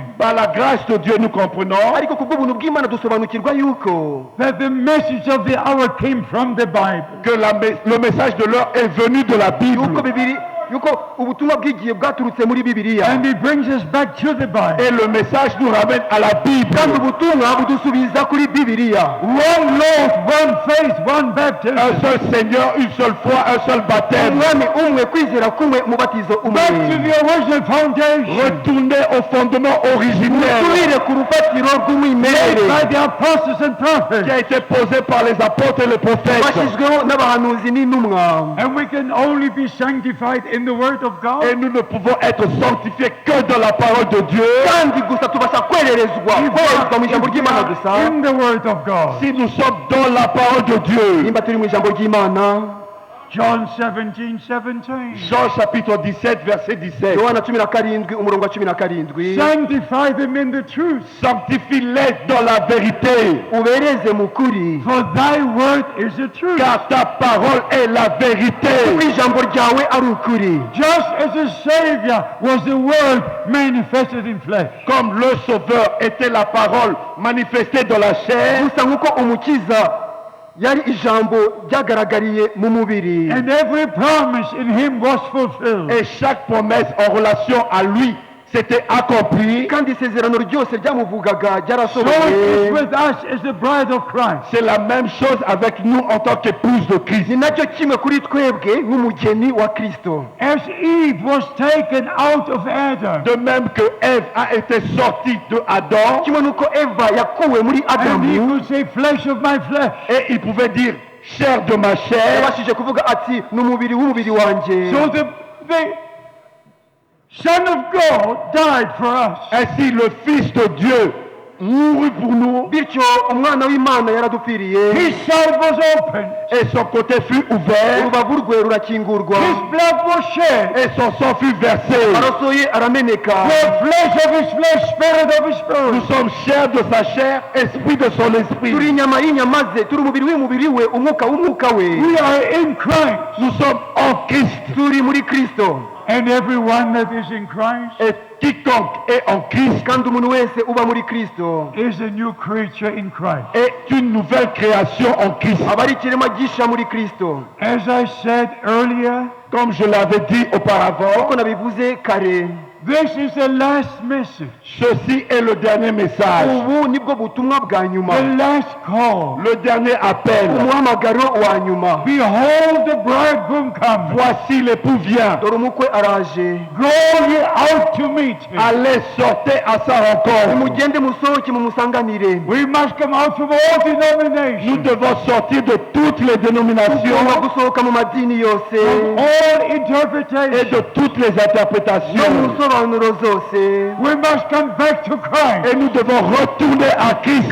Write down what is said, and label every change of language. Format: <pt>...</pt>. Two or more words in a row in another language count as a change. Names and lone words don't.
<fr>Par la grâce de Dieu, nous comprenons</fr> <rw>ariko ku bw'ubuntu bw'imana dusobanukirwa yuko</rw> <en>that the message of the hour came from the Bible.</en> <fr>que le message de l'heure est venu de la Bible.</fr> <rw>yuko ubutumwa bw'igihe bwaturutse muri bibiliya,</rw> <en>And it brings us back to the Bible.</en> <fr>Et le message nous ramène à la Bible.</fr> <rw>kandi ubutumwa budusubiza kuri bibiliya.</rw> <en>One Lord, one faith, one</en> <fr>Un</fr> <en>baptism.</en> <fr>seul Seigneur, une seule foi, un seul baptême.</fr> <rw>umwami umwe, kwizera kumwe, umubatizo</rw> <en>Back to</en> <rw>umwe.</rw> <en>the original foundation.</en> <fr>Retournez au fondement originel</fr> <rw>tubire ku rufatiro rw'umwimerere</rw> <en>By the apostles and</en> <fr>qui</fr> <en>prophets.</en> <fr>a été posé par les apôtres et les prophètes.</fr> <rw>bashyizweho n'abahanuzi n'intumwa.</rw> <en>And we can only be sanctified in the Word of God.</en> <fr>Et nous ne pouvons être sanctifiés que dans la parole de Dieu.</fr> <rw>kandi gusa tubasha kwerezwa mu ijambo ry'imana gusa</rw> <en>In the Word of God.</en> <fr>Si nous sommes dans la parole de Dieu.</fr> <rw>nimba turi mu ijambo ry'imana.</rw> <en>John 17:17.</en> <fr>Jean chapitre 17, verset 17.</fr> <rw>yohana 17 umurongo wa 17.</rw> <en>Sanctify them in the truth.</en> <fr>Sanctifie-les dans la vérité.</fr> <rw>ubereze mu kuri,</rw> <en>For thy word is the truth.</en> <fr>Car ta parole est la</fr> <rw>kuko</rw> <fr>vérité.</fr> <rw>ijambo ryawe ari ukuri.</rw> <en>Just as the Savior was the Word manifested in flesh.</en> <fr>Comme le Sauveur était la parole manifestée dans la chair.</fr> <rw>gusa nk'uko umukiza yari ijambo ryagaragariye mu mubiri,</rw> <en>And every promise in him was fulfilled.</en> <fr>Et chaque promesse en relation à lui s'était accomplie.</fr> <rw>kandi isezerano ryose ryamuvugaga</rw> <en>So it is</en> <rw>ryarasohoye.</rw> <en>with us as the bride of Christ.</en> <fr>C'est la même chose avec nous en tant qu'épouse de Christ.</fr> <rw>ni nacyo kimwe kuri twebwe nk'umugeni wa kristo.</rw> <en>As Eve was taken out of Adam,</en> <fr>De même que Ève a été sortie de Adam,</fr> <rw>kimwe n'uko eva yakuwe muri</rw> <en>and he</en> <rw>adamu,</rw> <en>could say, flesh of my flesh.</en> <fr>et il pouvait dire chair de ma chair.</fr> <rw>yabashije kuvuga ati ni umubiri w'umubiri wanjye.</rw> <en>So the Son of God died for us.</en> <fr>Ainsi le Fils de Dieu mourut pour nous</fr> <rw>bityo umwana w'imana yaradupfiriye,</rw> <en>His side was open.</en> <fr>et son côté fut ouvert</fr> <rw>urubavu rwe rurakingurwa,</rw> <en>His blood was shed.</en> <fr>et son sang fut versé.</fr> <rw>amaraso ye arameneka.</rw> <en>The flesh of his flesh, spirit of his</en> <fr>Nous</fr> <en>spirit.</en> <fr>sommes chair de sa chair, esprit de son</fr> <rw>turi</rw> <fr>esprit.</fr> <rw>inyama y'inyama ze, turi umubiri w'umubiri we, umwuka w'umwuka we.</rw> <en>We are in Christ.</en> <fr>Nous sommes en Christ.</fr> <rw>turi muri kristo,</rw> <en>And everyone that is in Christ</en> <fr>Et quiconque est en Christ</fr> <rw>kandi umuntu wese uba muri kristo</rw> <en>is a new creature in Christ.</en> <fr>est une nouvelle création en Christ.</fr> <rw>aba ari ikiremwa gisha muri kristo.</rw> <en>As I said earlier,</en> <fr>Comme je l'avais dit auparavant,</fr> <rw>uko nabivuze kare,</rw> <en>this is the last message,</en> <fr>ceci est le dernier message,</fr> <rw>ubu nibwo butumwa bwa nyuma,</rw> <en>the last call.</en> <fr>le dernier appel.</fr> <rw>umuhamagaro wa nyuma.</rw> <en>Behold, the bridegroom comes.</en> <fr>Voici l'époux vient.</fr> <rw>dore umukwe araje,</rw> <en>Go ye out to meet him.</en> <fr>Allez, sortez à sa rencontre.</fr> <rw>mugende musohoke mumusanganire.</rw> <en>We must come out from all</en> <fr>Nous</fr> <en>denominations,</en> <fr>devons sortir de toutes les</fr> <rw>tugomba</rw> <fr>dénominations</fr> <rw>gusohoka mu madini yose</rw> <en>all</en> <fr>et</fr> <en>interpretations.</en> <fr>de toutes les</fr> <rw>no mu</rw> <fr>interprétations.</fr> <rw>nsobanuro zose,</rw> <en>We must come back to Christ.</en> <fr>Et nous devons retourner à Christ</fr>